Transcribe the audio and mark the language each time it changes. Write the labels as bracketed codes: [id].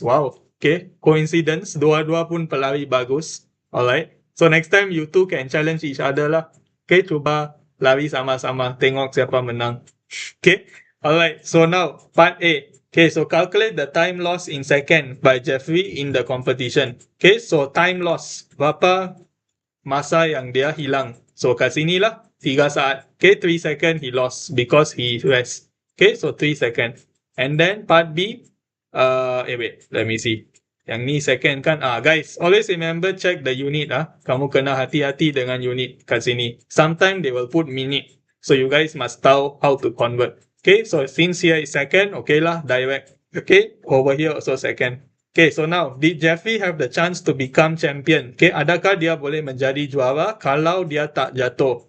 [en] Wow. Okay, coincidence. [ms] Dua-dua pun pelari bagus. [en] Alright. So next time you two can challenge each other lah. [ms] Okay, cuba lari sama-sama. Tengok siapa menang. Okay. Alright. [en] So now part A. Okay, so calculate the time loss in second by Jeffrey in the competition. Okay, so time loss. [ms] Berapa masa yang dia hilang? So kat sini lah 3 saat. [en] Okay, 3 second he lost because he rest. Okay, so 3 second. And then part B. Wait, let me see. [ms] Yang ni second kan. [en] Guys, always remember check the unit. [ms] Kamu kena hati-hati dengan unit kat sini. [en] Sometimes they will put minute. So you guys must tahu how to convert. Okay, so since here is second, okay lah, direct. Okay, over here also second. Okay, so now, did Jeffrey have the chance to become champion? [ms] Okay, adakah dia boleh menjadi juara kalau dia tak jatuh?